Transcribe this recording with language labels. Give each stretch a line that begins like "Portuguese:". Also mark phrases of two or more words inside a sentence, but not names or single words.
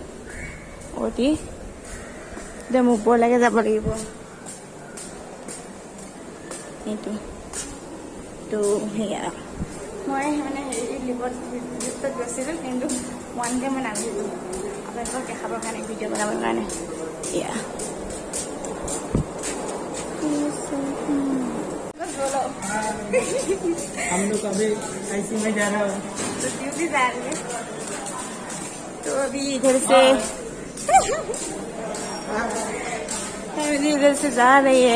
Assamese: OT একদম ওপৰলৈকে যাব লাগিব এইটো। তো সেয়া মই মানে হেৰি লিফ্টত গৈছিলোঁ, কিন্তু ওৱানকে মই নামিলোঁ আপোনালোকক দেখাবৰ কাৰণে, ভিডিঅ' বনাবৰ কাৰণে। এয়া
Hindi: हम लोग अभी आईसी में जा रहा हूँ, तो ड्यूटी जा रही है। तो अभी इधर से फैमिली इधर से जा रही है।